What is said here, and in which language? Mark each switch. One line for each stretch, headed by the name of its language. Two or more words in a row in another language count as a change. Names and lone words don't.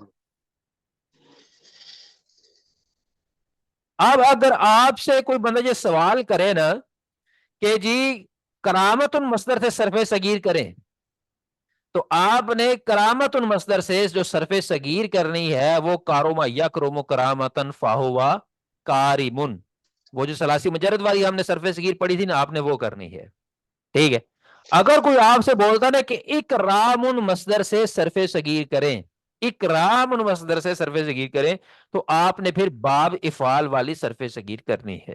Urdu: اب اگر آپ سے کوئی بندہ یہ سوال کرے نا کہ جی کرامتن مصدر سے صرف صغیر کریں، تو آپ نے کرامتن مصدر سے جو صرف صغیر کرنی ہے وہ
Arabic: کاروما یکروم کرامتن فاہوا کاریمن.
Urdu: وہ جو ثلاثی مجرد والی ہم نے صرف صغیر پڑھی تھی نا، آپ نے وہ کرنی ہے. ٹھیک ہے. اگر کوئی آپ سے بولتا نا کہ اکرامن مصدر سے صرف صغیر کریں، اکرامن مصدر سے صرف صغیر کریں، تو آپ نے پھر باب افعال والی صرف صغیر کرنی ہے.